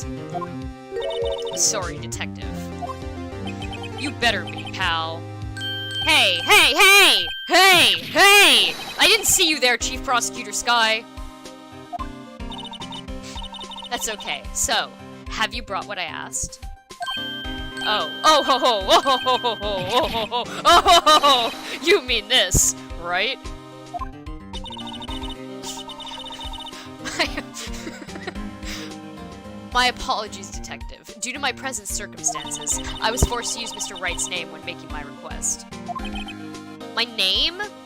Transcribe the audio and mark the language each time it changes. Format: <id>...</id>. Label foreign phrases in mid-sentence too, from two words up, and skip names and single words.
<en>Sorry, detective. You better be, pal. Hey, hey, hey! Hey, hey! I didn't see you there, Chief Prosecutor Sky. That's okay. So, have you brought what I asked? Oh. Oh ho ho! Oh ho ho ho ho! Oh ho ho! Oh ho ho ho! You mean this, right? My apologies, Detective. Due to my present circumstances, I was forced to use Mr. Wright's name when making my request. My name?</en>